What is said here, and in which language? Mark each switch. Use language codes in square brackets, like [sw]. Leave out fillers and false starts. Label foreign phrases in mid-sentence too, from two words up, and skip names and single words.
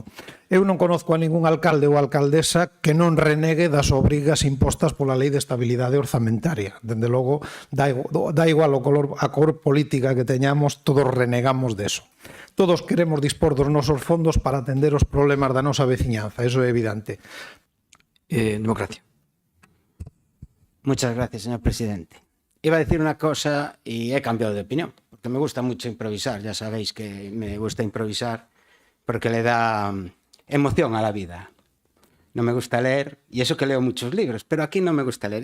[gl] Eu non conozco a ningún alcalde ou alcaldesa que non renegue das obrigas impostas pola Lei de Estabilidade Orzamentaria. Dende logo, dá igual a cor política que teñamos, todos renegamos deso. Todos queremos dispor dos nosos fondos para atender os problemas da nosa veciñanza, eso é evidente. Democracia. [es] Muchas gracias, señor presidente. Iba a decir una cosa y he cambiado de opinión, porque me gusta mucho improvisar. Ya sabéis que me gusta improvisar porque le da emoción a la vida. No me gusta leer, y eso que leo muchos libros, pero aquí no me gusta leer.